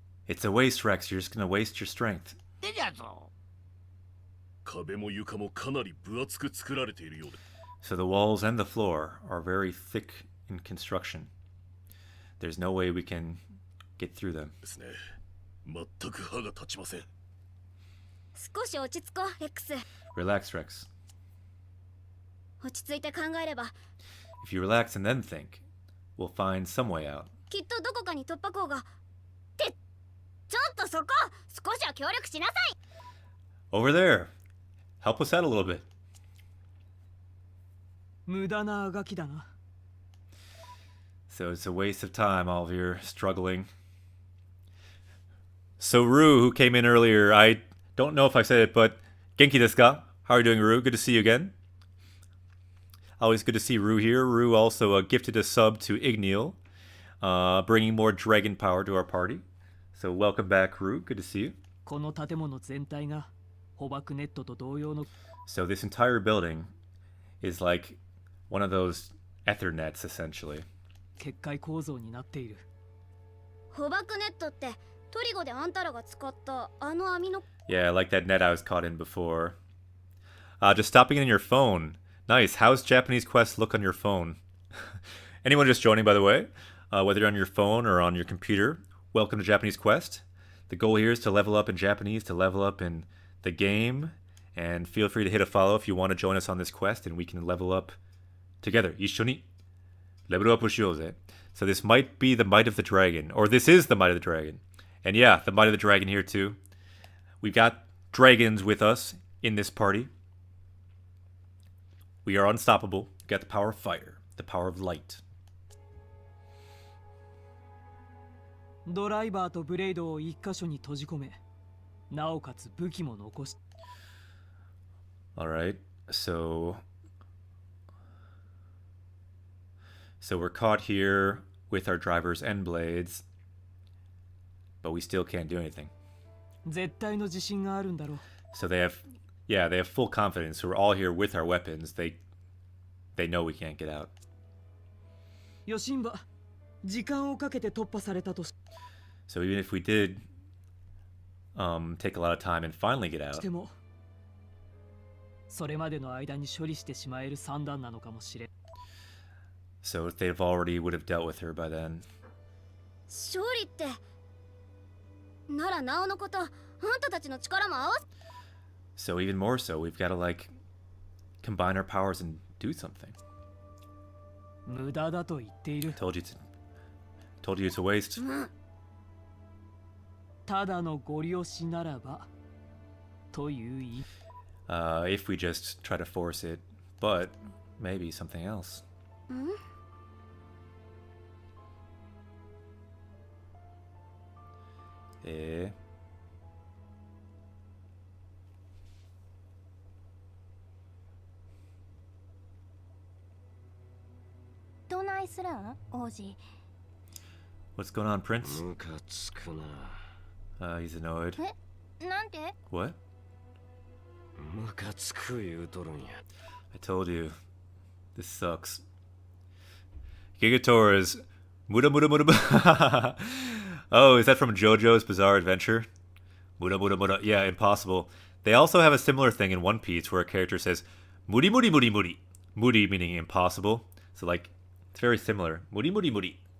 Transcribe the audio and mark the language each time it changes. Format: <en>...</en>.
<en>It's a waste, Rex. You're just gonna waste your strength.</en> <ja>でじゃぞ。壁も床もかなり分厚く作られているようで。</ja> <en>So the walls and the floor are very thick in construction. There's no way we can get through them.</en> <ja>ですね。全く歯が立ちません。少し落ち着こうレックス。</ja> <en>Relax, Rex.</en> <ja>落ち着いて考えれば If you relax and then think, we'll find some way out. きっとどこかに突破口が。ってちょっとそこ少しは協力しなさい。</ja> <en>Over there. Help us out a little bit.</en> <ja>無駄なあがきだな。</ja> <en>So it's a waste of time, all of your struggling. So Rue, who came in earlier, I don't know if I said it, but</en> <ja>Genki desu ka?</ja> <en>How are you doing, Rue? Good to see you again. Always good to see Rue here. Rue also gifted a sub to Igneal, bringing more dragon power to our party. So welcome back, Rue. Good to see you.</en> <ja>この建物全体が捕獲ネットと同様の</ja> <en>So this entire building is like one of those Ethernets, essentially.</en> <ja>結界構造になっている。捕獲ネットってトリゴであんたらが使ったあの網の。</ja> <en>Yeah, like that net I was caught in before. Just stopping in your phone. Nice. How's Japanese Quest look on your phone? Anyone just joining, by the way, whether you're on your phone or on your computer, welcome to Japanese Quest. The goal here is to level up in Japanese, to level up in the game, and feel free to hit a follow if you want to join us on this quest, and we can level up together.</en> <ja>一緒に level up しようぜ.</ja> <en>So this might be the Might of the Dragon, or this is the Might of the Dragon. And yeah, the Might of the Dragon here too. We've got dragons with us in this party. We are unstoppable. We've got the power of fire, the power of light.</en> <ja>ドライバーとブレイドを一箇所に閉じ込め、なおかつ武器も残し。</ja> <en>Alright, so we're caught here with our drivers and blades, but we still can't do anything.</en> <ja>絶対の自信があるんだろう。</ja> <en>So they have full confidence. So we're all here with our weapons. They know we can't get out.</en> <ja>ヨシンバ、時間をかけて突破されたとし</ja> <en>So even if we did take a lot of time and finally get out,</en> <ja>ても、それまでの間に処理してしまえる算段なのかもしれん。</ja> <en>so if they've already would have dealt with her by then.</en> <ja>勝利ってならなおのことあんたたちの力も合わせ</ja> <en>So even more so, we've got to like combine our powers and do something.</en> <ja>無駄だと言っている。</ja> <en>Told you it's a waste.</en> <ja>ただのご利用しならばという意。</ja> <en>If we just try to force it, but maybe something else. ん Eh?</en> <ja>どないするん王子。</ja> <en>What's going on, Prince?</en> <ja>ムカつくな。</ja> <en>He's annoyed.</en> <ja>えなんて</ja> <en>What?</en> <ja>ムカつく言うとるんや。</ja> <en>I told you. This sucks. Gigator is Muda Muda Muda. Oh, is that from JoJo's Bizarre Adventure? Muda Muda Muda. Yeah, impossible. They also have a similar thing in One Piece where a character says Moody Moody Moody Moody. Moody meaning impossible. So like it's very similar. Moody Moody Moody.</en>